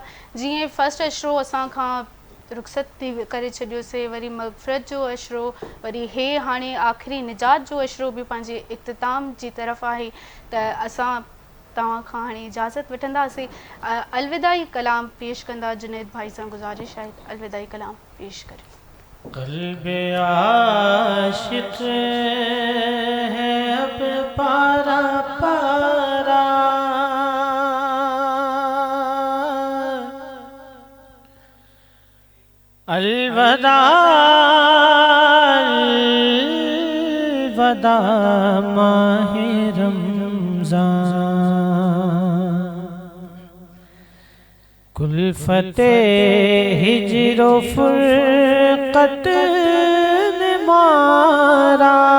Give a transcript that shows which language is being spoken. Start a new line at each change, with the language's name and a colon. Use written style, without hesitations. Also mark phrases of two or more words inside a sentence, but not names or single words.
Sindhi: जीअं फस्ट अशरो असां खां रुख़सत थी करे छॾियोसीं, वरी मग़फ़िरत जो अशरो, वरी हे हाणे आख़िरी निजात जो अशरो बि पंहिंजे इख़्तिताम जी तरफ़ आहे। त असां तव्हां खां हाणे इजाज़त वठंदासीं। अलविदाई कलाम पेश कंदा जुनैद भाई सां गुज़ारिश आहे अलविदाई कलाम पेश करे।
Urdu: قلبِ عاشق ہے اب پارہ پارہ, الوداع الوداع ماہِ رمضان، کلفتِ ہجر فرقت نے مارا,